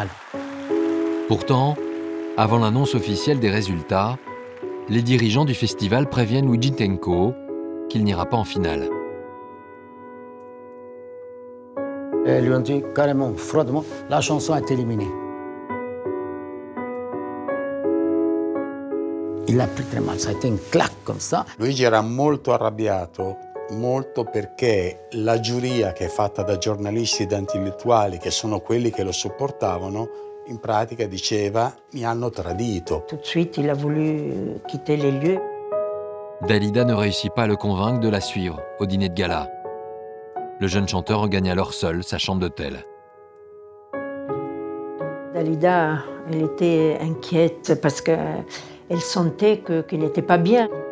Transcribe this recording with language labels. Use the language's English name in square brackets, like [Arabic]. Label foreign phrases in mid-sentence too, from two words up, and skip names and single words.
[French] Pourtant, avant l'annonce officielle des résultats, les dirigeants du festival préviennent Luigi Tenco qu'il n'ira pas en finale. Et ils lui ont dit carrément, froidement, la chanson est éliminée. Il a pris très mal, ça a été une claque comme ça. [Italian] Luigi era molto arrabbiato, molto perché la giuria che è fatta da giornalisti e da intellettuali, che sono quelli che lo supportavano, in pratica diceva mi hanno tradito. [French] Tout de suite, il a voulu quitter les lieux. Dalida ne réussit pas à le convaincre de la suivre au dîner de gala. Le jeune chanteur regagne alors seul sa chambre d'hôtel. Dalida, elle était inquiète parce qu'elle sentait qu'il n'était pas bien.